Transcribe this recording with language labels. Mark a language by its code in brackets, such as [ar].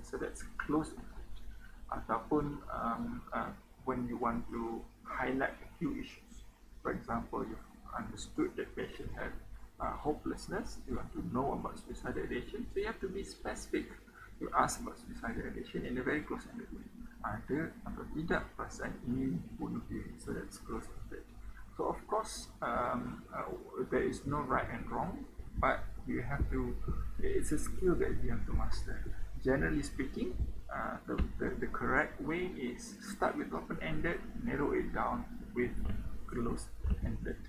[en] So that's close ended. [id] Ataupun [en] when you want to highlight a few issues. For example, you've understood that patient had hopelessness, you want to know about suicidal ideation, so you have to be specific. You ask about suicidal ideation in a very close-ended way. [id] Ada atau tidak perasaan ini bunuh diri? [en] So that's close-ended. So of course, there is no right and wrong, but you have to. It's a skill that you have to master. Generally speaking, the correct way is start with open-ended, narrow it down with closed-ended.